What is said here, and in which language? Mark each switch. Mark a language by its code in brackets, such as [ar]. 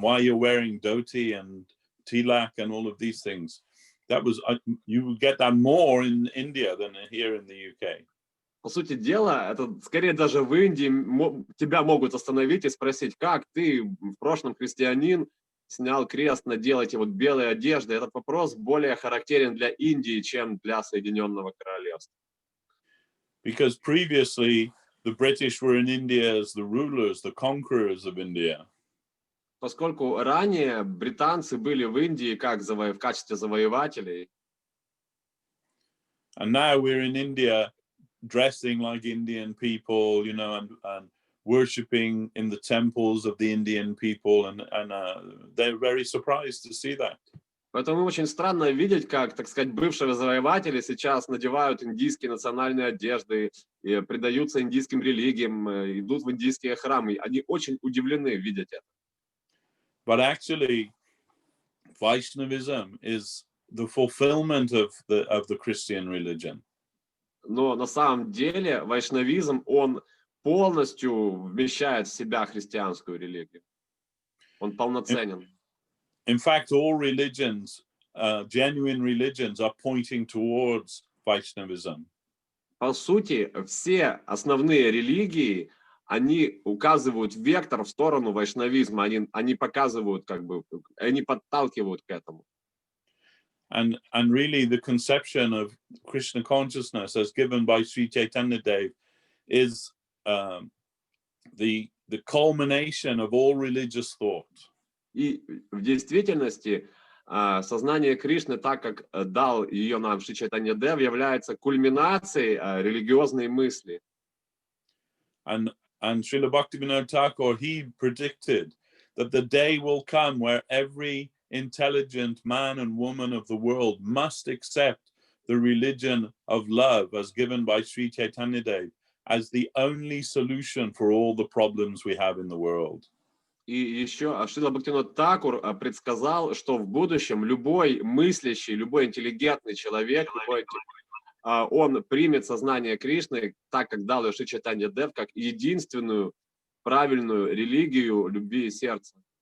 [en] Why you're wearing dhoti and tilak and all of these things? That was you would get that more in India than here in the UK. [ru] По сути дела, это скорее даже в Индии тебя могут остановить и спросить, как ты в прошлом христианин снял крест, надел эти вот белые одежды. Этот вопрос более характерен для Индии, чем для Соединенного Королевства. [en] Because previously the British were in India as the rulers, the conquerors of India. [ru] Поскольку ранее британцы были в Индии в качестве завоевателей. [en] And now we're in India dressing like Indian people, and worshipping in the temples of the Indian people, and they're very surprised to see that. [ru] Поэтому очень странно видеть, как, так сказать, бывшие завоеватели сейчас надевают индийские национальные одежды, и предаются индийским религиям, идут в индийские храмы. Они очень удивлены видеть это. [en] But actually, Vaishnavism is the fulfillment of the Christian religion. [ru] Но на самом деле вайшнавизм, он полностью вмещает в себя христианскую религию. Он полноценен. [en] In fact, all religions, genuine religions, are pointing towards Vaishnavism. [ru] По сути, все основные религии, они указывают вектор в сторону вайшнавизма, они показывают, они подталкивают к этому. [en] And really the conception of Krishna consciousness as given by Sri Chaitanya Dev is the culmination of all religious thought. [ru] И в действительности сознание Кришны, так как дал ее нам Шри Чайтанья Дев, является кульминацией религиозной мысли. [en] And Srila Bhaktivinoda Thakur, he predicted that the day will come where every intelligent man and woman of the world must accept the religion of love as given by Sri Chaitanya Dev as the only solution for all the problems we have in the world. [ru] И еще Шрила Бхактивинода Thakur предсказал, что в будущем любой мыслящий, любой интеллигентный человек, он примет сознание Кришны, так как дал ее Шри Чайтанья Дев, как единственную правильную религию любви и сердца.